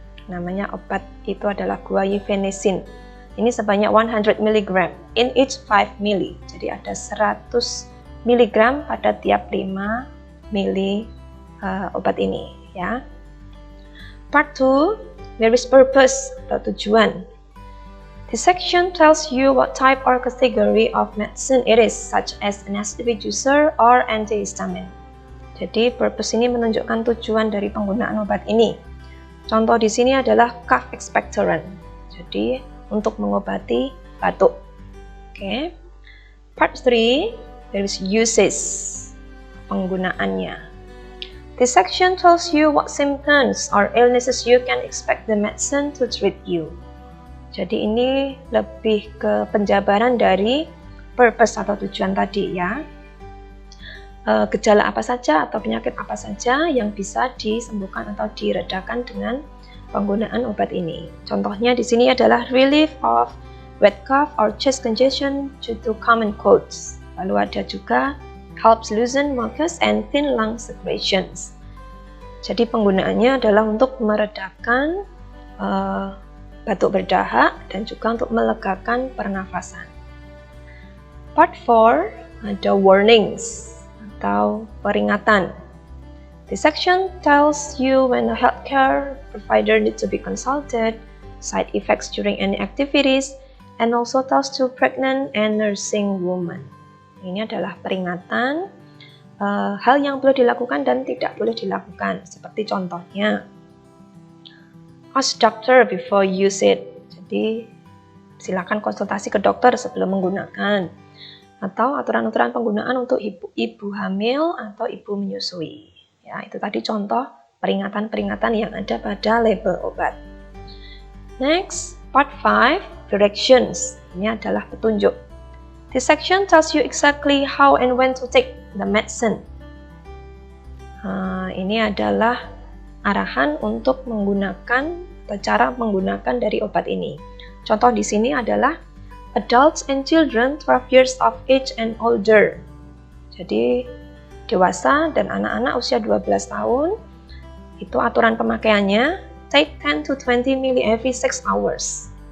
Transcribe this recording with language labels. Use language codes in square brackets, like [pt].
[id] Namanya obat itu adalah guaifenesin. Ini sebanyak 100 mg [en] in each 5 ml. [id] Jadi ada 100 mg pada tiap 5 ml obat ini, ya. [en] Part 2, there is purpose [id] atau tujuan. [en] This section tells you what type or category of medicine it is, such as anesthetic user or antihistamine. [id] Jadi purpose ini menunjukkan tujuan dari penggunaan obat ini. Contoh di sini adalah cough expectorant. Jadi untuk mengobati batuk. Oke. [en] Part 3, there is uses, [id] penggunaannya. [en] This section tells you what symptoms or illnesses you can expect the medicine to treat you. [id] Jadi ini lebih ke penjabaran dari purpose atau tujuan tadi, ya. Gejala apa saja atau penyakit apa saja yang bisa disembuhkan atau diredakan dengan penggunaan obat ini. Contohnya di sini adalah [en] relief of wet cough or chest congestion due to common colds. [id] Lalu ada juga [en] helps loosen mucus and thin lung secretions. [id] Jadi penggunaannya adalah untuk meredakan batuk berdahak dan juga untuk melegakan pernafasan. Part 4 ada warnings atau peringatan. [en] This section tells you when a healthcare provider needs to be consulted, side effects during any activities, and also tells to pregnant and nursing women. [id] Ini adalah peringatan hal yang boleh dilakukan dan tidak boleh dilakukan. Seperti contohnya, [en] ask doctor before use it. [id] Jadi silakan konsultasi ke dokter sebelum menggunakan. Atau aturan-aturan penggunaan untuk ibu hamil atau ibu menyusui. Ya, itu tadi contoh peringatan-peringatan yang ada pada label obat. [en] Next, part 5, directions. [id] Ini adalah petunjuk. [en] This section tells you exactly how and when to take the medicine. [id] Ini adalah arahan untuk menggunakan atau cara menggunakan dari obat ini. Contoh di sini adalah [en] adults and children 12 years of age and older. [id] Jadi dewasa dan anak-anak usia 12 tahun itu aturan pemakaiannya [en] take 10 to 20 ml every 6 hours.